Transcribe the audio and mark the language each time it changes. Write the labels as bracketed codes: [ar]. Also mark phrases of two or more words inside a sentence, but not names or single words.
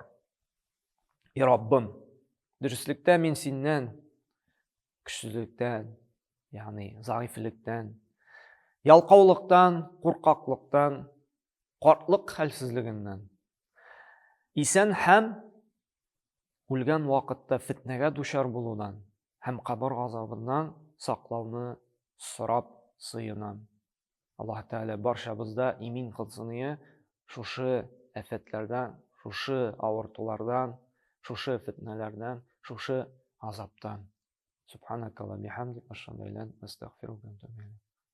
[tt] И Раббым, дөрестлектә мин синнән көчсезлектән, ягъни заифлектән, ялкаулыктан, куркаклыктан, картлык хәлсезлегеннән, исән һәм үлгән вакытта фитнәгә дучар булудан һәм кабер газабыннан саклауны сорап сыенам. Аллаһ Тәгалә барчабызда имин кылсын, шушы афәтләрдән, шушы авыртулардан, шушы фитнәләрдән, шушы азаптан. [ar] سبحانك اللهم وبحمدك أشهد أن لا إله إلا أنت أستغفرك وأتوب إليك.